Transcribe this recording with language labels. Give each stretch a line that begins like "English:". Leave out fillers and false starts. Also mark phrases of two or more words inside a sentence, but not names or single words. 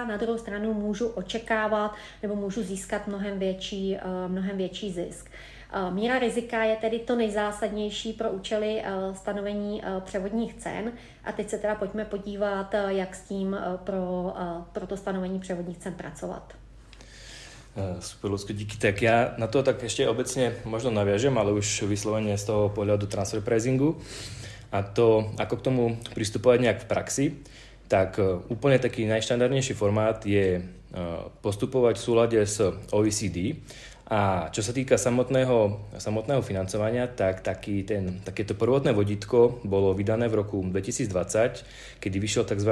Czech: Na druhou stranu můžu očekávat nebo můžu získat mnohem větší zisk. Míra rizika je tedy to nejzásadnější pro účely stanovení převodních cen. A teď se teda pojďme podívat, jak s tím pro to stanovení převodních cen pracovat.
Slovak: Super, Ľudsko, díky. Tak ja na to tak ešte obecne možno naviažem, ale už vyslovene z toho pohľadu
English: transfer pricingu.
Slovak: A to, ako k tomu pristupovať nejak v praxi, tak úplne taký najštandardnejší formát je postupovať v súlade s OECD. A čo sa týka samotného financovania, tak takéto prvotné vodítko bolo vydané v roku 2020, kedy vyšiel tzv.